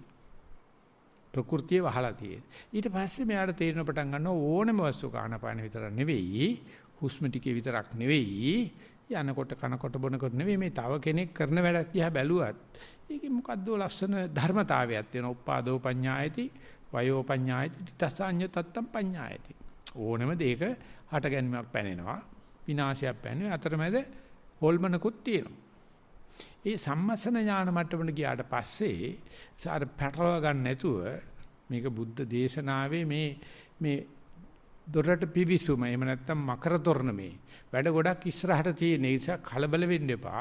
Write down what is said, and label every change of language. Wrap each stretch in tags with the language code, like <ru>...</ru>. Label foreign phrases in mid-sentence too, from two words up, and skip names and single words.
<si>ප්‍රകൃතිය වහලා තියෙන. ඊට පස්සේ මෙයාට තේරෙන පටන් ගන්නවා ඕනම වස්තුක ආනපාන විතර නෙවෙයි හුස්ම ටිකේ විතරක් නෙවෙයි යනකොට කනකොට බොනකොට නෙවෙයි මේ තව කෙනෙක් කරන වැඩක් දිහා බැලුවත් ඒකේ මොකද්ද ලස්සන ධර්මතාවයක් තියෙනවා.</si> <pi>උපාදෝ පඤ්ඤායති වයෝ පඤ්ඤායති තිතසඤ්ඤ තත්තම් පඤ්ඤායති.</pi> <si>ඕනම දෙයක හට ගැනීමක් පැනෙනවා විනාශයක් පැනෙනවා අතරමැද හොල්මනකුත් තියෙනවා. ඒ සම්මසන ඥාන මට්ටමට ගියාට පස්සේ සාර පැටලව ගන්න නැතුව මේක බුද්ධ දේශනාවේ මේ දොරට පිවිසුම එහෙම නැත්නම් මකර තොරණ මේ වැඩ ගොඩක් ඉස්සරහට තියෙන නිසා කලබල වෙන්න එපා.</si>